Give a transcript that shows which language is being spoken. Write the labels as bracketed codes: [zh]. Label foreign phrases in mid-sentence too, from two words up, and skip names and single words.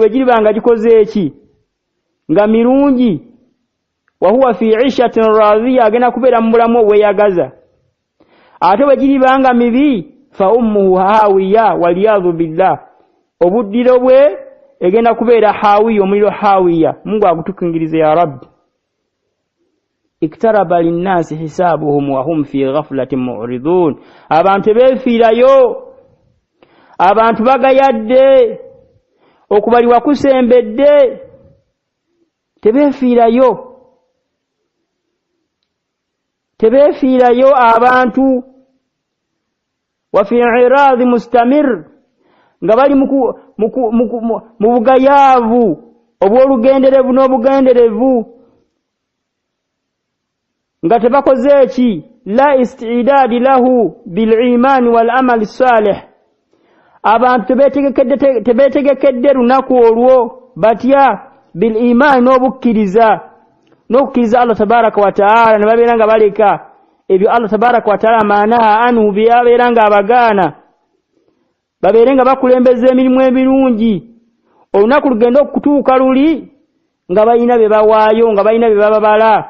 [lg] bwe giribanga gikoze eki nga mirungi [ar] وهو في عيشة راضية [lg] agenda kubeera mu bulamu obweyagaza ate bwe giribanga mibi [ar] فأمه هاوية والعياذ بالله [lg] obuddiro bwe egenda kubeera hawiya omuliro hawiya Mungu agutukingirize [ar] يا رب اقترب للناس حسابهم وهم في غفلة معرضون [lg] abantu befiirayo abantu bagayadde okubaliwa kusembedde tebefiirayo abantu [ar] وفي إعراض مستمر [lg] nga bali mu bugayaavu obw'olugenderevu n'obugenderevu nga tebakoze eki [ar] لا استعداد له بالإيمان والعمل الصالح [lg] abantu tebetegekedde lunaku olwo batya [ar] بالإيمان [lg] n'obukkiriza [ar] الله تبارك وتعالى [lg] ne babeera nga baleka ebyo [ar] الله تبارك وتعالى ما نهى عنه [lg] byabeera nga abagaana babeere nga bakulembeza emirimu emirungi olunaku lugenda okutuuka luli nga balina bye bawaayo nga balina bye bababala